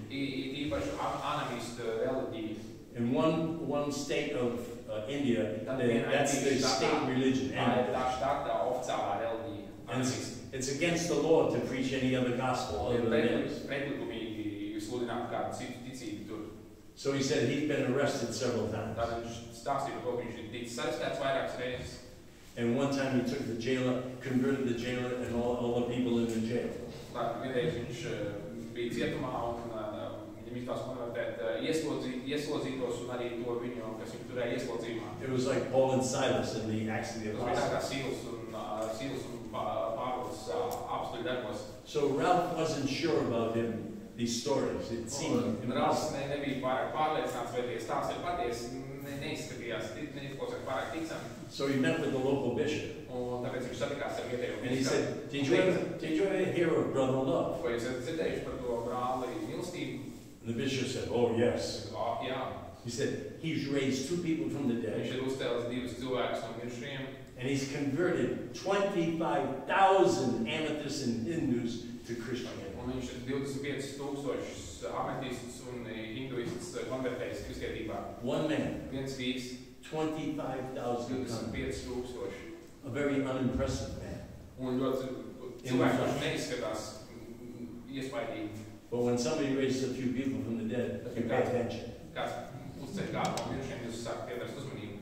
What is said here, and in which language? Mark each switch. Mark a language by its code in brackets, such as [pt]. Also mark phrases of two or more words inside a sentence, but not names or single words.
[lv] Īpaši anamistu reliģiju. [en] In one state of India, that's the state religion. [lv] Tā štatā oficiālā reliģija. [en] And it's against the law to preach any other gospel other than theirs. [lv] Pretlikumīgi sludināt kādu citu ticību tur. [en] So he said he'd been arrested several times. [lv] Tad viņš stāstīja par to, ka viņš ir ticis arestēts vairākas reizes. [en] And one time he took the jailer, converted the jailer and all the people in the jail. [lv] Tad vienreiz viņš bija cietumā un viņam izdevās konvertēt ieslodzītos un arī to viņu, kas viņu turēja ieslodzījumā. [en] It was like Paul and Silas in the Acts of the [lv] Tas bija tā kā [en] Apostles. [lv] Sīls un Pāvils apstuļu darbos. [en] So Ralph wasn't sure about him, these stories. It seemed [lv] Ralfs nebija pārāk pārliecināts, vai tie stāsti ir patiesi, neizskatījās, neizklausās pārāk ticami. [en] So he met with the local bishop. [lv] Un tāpēc viņš satikās ar vietējo [en] And he said, did you ever hear of Brother Love? [lv] Vai jūs esat dzirdējuši par to brāli mīlestību? [en] And the bishop said, oh yes. [lv] Jā. [en] He said, he's raised 2 people from the [lv] Viņš [en] dead. [lv] ir uzcēlis 2 cilvēkus no mirušajiem. [en] And he's converted 25,000 amethysts and Hindus to Christianity. [lv] Un viņš ir 25,000 ametistus un hinduistus konvertējis kristietībā. [en] One man, [lv] Viens vīrs, [en] 25,000 [lv] 25,000. [en] A very unimpressive man. [lv] Un ļoti cilvēks, kurš neizskatās iespaidīgi. [en] But when somebody raises a few people from the dead, you pay attention. [lv] Kāds uzceļ kādu no mirušajiem, jūs sākat pievērst uzmanību.